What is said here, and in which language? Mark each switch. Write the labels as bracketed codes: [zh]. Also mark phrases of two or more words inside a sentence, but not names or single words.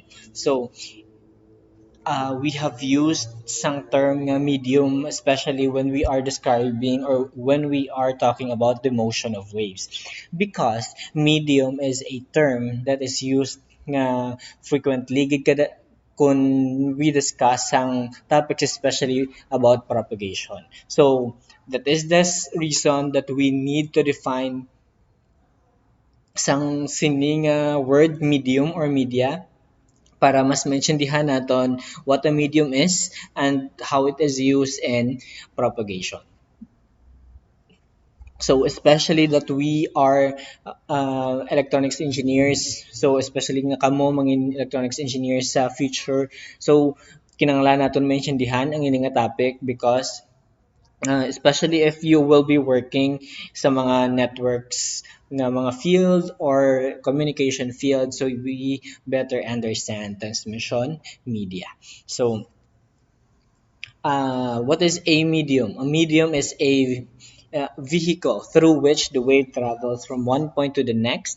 [en] So, we have used some term na medium, especially when we are describing or when we are talking about the motion of waves, because medium is a term that is used na frequently [hil] gid kada kung [en] we discuss ang topics especially about propagation. So that is this reason that we need to define [hil] sang sining [en] word medium or media [tl] para mas maintindihan natin [en] what a medium is and how it is used in propagation. So especially that we are electronics engineers, so especially [hil] nga kamo mga [en] electronics engineers sa future, [hil] so kinanglan naton maintindihan ang ini nga topic [en] because especially if you will be working [hil] sa mga [en] networks na mga field or communication field, so we better understand transmission media. So what is a medium? A medium is a vehicle through which the wave travels from one point to the next.